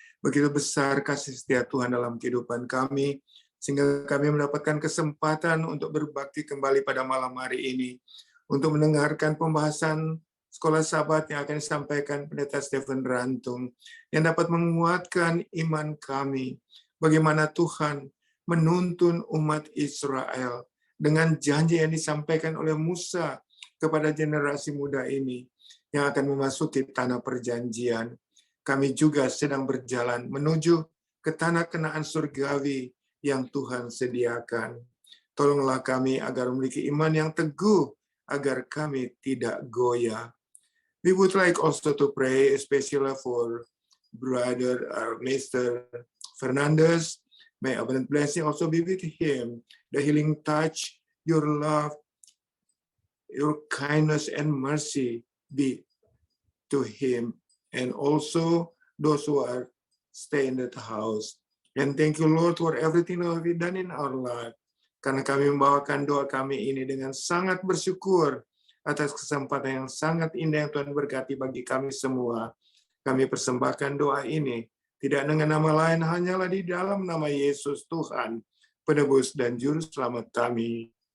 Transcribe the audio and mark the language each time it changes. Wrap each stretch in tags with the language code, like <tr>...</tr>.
<id>Begitu besar kasih setia Tuhan dalam kehidupan kami, sehingga kami mendapatkan kesempatan untuk berbakti kembali pada malam hari ini, untuk mendengarkan pembahasan Sekolah Sabat yang akan disampaikan Pendeta Stephen Rantung, yang dapat menguatkan iman kami, bagaimana Tuhan menuntun umat Israel dengan janji yang disampaikan oleh Musa kepada generasi muda ini, yang akan memasuki tanah perjanjian. Kami juga sedang berjalan menuju ke tanah Kanaan surgawi yang Tuhan sediakan. Tolonglah kami agar memiliki iman yang teguh, agar kami tidak goyah.</id> <en>We would like also to pray especially for Brother Mr. Fernandez. May abundant blessing also be with him. The healing touch, your love, your kindness and mercy be to him, and also those who are staying in the house. And thank you, Lord, for everything that we've done in our life.</en> <id>Karena kami membawakan doa kami ini dengan sangat bersyukur atas kesempatan yang sangat indah yang Tuhan berkati bagi kami semua. Kami persembahkan doa ini tidak dengan nama lain, hanyalah di dalam nama Yesus Tuhan, penebus dan juru selamat kami.</id>